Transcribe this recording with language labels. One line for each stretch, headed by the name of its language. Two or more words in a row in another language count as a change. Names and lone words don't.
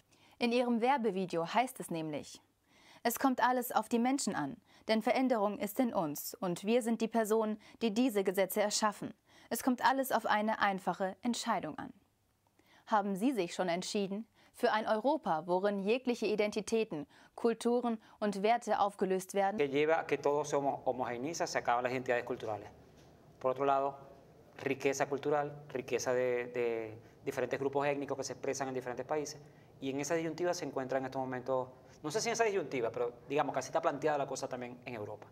German: In ihrem Werbevideo heißt es nämlich: Es kommt alles auf die Menschen an, denn Veränderung ist in uns und wir sind die Personen, die diese Gesetze erschaffen. Es kommt alles auf eine einfache Entscheidung an. Haben Sie sich schon entschieden für ein Europa, worin jegliche Identitäten, Kulturen und Werte aufgelöst werden?
Spanish: Que lleva a que todo se homogeneiza, se acaban las identidades culturales. Por otro lado, riqueza cultural, riqueza de diferentes grupos étnicos que se expresan en diferentes países, y en esa disyuntiva se encuentra en estos momentos, no sé si en esa disyuntiva, pero digamos que así está planteada la cosa también en Europa.